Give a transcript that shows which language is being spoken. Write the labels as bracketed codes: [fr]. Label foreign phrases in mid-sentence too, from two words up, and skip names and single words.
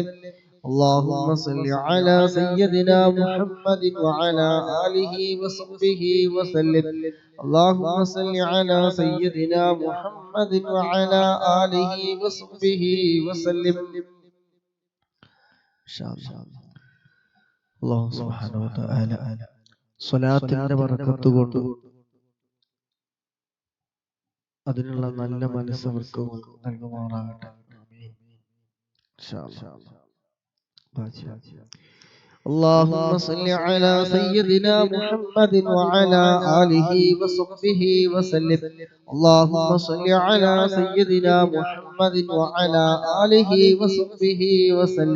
[ar] اللهم صل على سيدنا محمد وعلى آله وصحبه وسلم. اللهم صل على سيدنا محمد وعلى آله وصحبه وسلم. الله سبحانه وتعالى [ml] സ്വലാത്തിന്റെ ബറക്കത്ത് കൊണ്ട് അതിനുള്ള നല്ല മനസ്സ് അവർക്ക് നൽകുമാറാകട്ടെ. [ar] اللهم صل على سيدنا محمد وعلى آله وصحبه وسلم. اللهم صل على سيدنا محمد وعلى آله وصحبه وسلم.